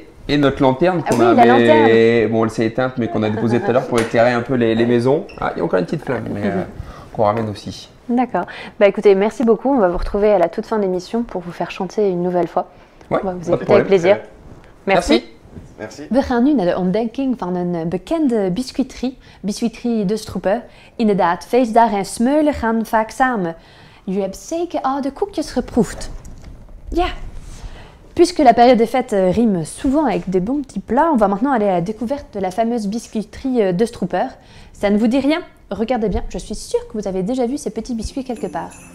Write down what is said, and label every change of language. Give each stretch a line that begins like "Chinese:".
French: Et notre lanterne qu'on bon, elle s'est éteinte, mais qu'on a déposée tout à l'heure pour éclairer un peu les maisons. Ah, il y a encore une petite flamme, mais qu'on ramène aussi. D'accord. Écoutez, merci beaucoup. On va vous retrouver à la toute fin de l'émission pour vous faire chanter une nouvelle fois. Ouais, on va vous écouter avec plaisir. Merci. Merci.
Dutch: We gaan nu naar de ontdekking van een bekende biscuiterie De Stroeper. Inderdaad, feestdagen en smeulen gaan vaak samen. Jullie hebben zeker al de koekjes geproefd. Ja.
French: Puisque la période des fêtes rime souvent avec des bons petits plats, on va maintenant aller à la découverte de la fameuse biscuiterie De Stroeper. Ça ne vous dit rien? Regardez bien, je suis sûre que vous avez déjà vu ces petits biscuits quelque part.